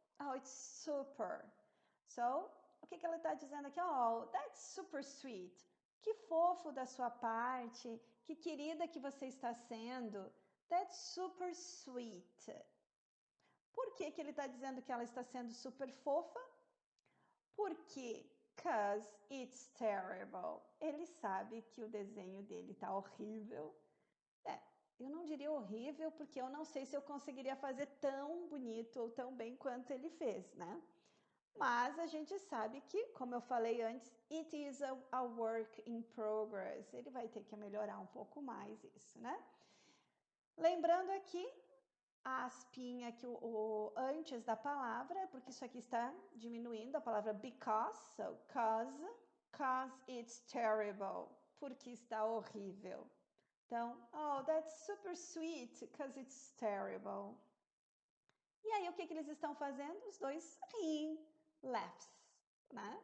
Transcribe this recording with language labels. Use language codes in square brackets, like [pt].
[en] Oh, it's super. So, [pt] o que ela está dizendo aqui? [en] Oh, that's super sweet. [pt] Que fofo da sua parte, que querida que você está sendo. [en] That's super sweet. [pt] Por que ele está dizendo que ela está sendo super fofa? [en] Porque cause it's terrible. [pt] Ele sabe que o desenho dele tá horrível. Eu não diria horrível, porque eu não sei se eu conseguiria fazer tão bonito ou tão bem quanto ele fez, né? Mas a gente sabe que, como eu falei antes, [en] it is a work in progress. [pt] Ele vai ter que melhorar um pouco mais isso, né? Lembrando aqui a aspinha aqui antes da palavra, porque isso aqui está diminuindo a palavra because, [en] so cause it's terrible, [pt] porque está horrível. [en] Então, oh, that's super sweet, because it's terrible. [pt] E aí, o que eles estão fazendo? Os dois riem, laughs, né?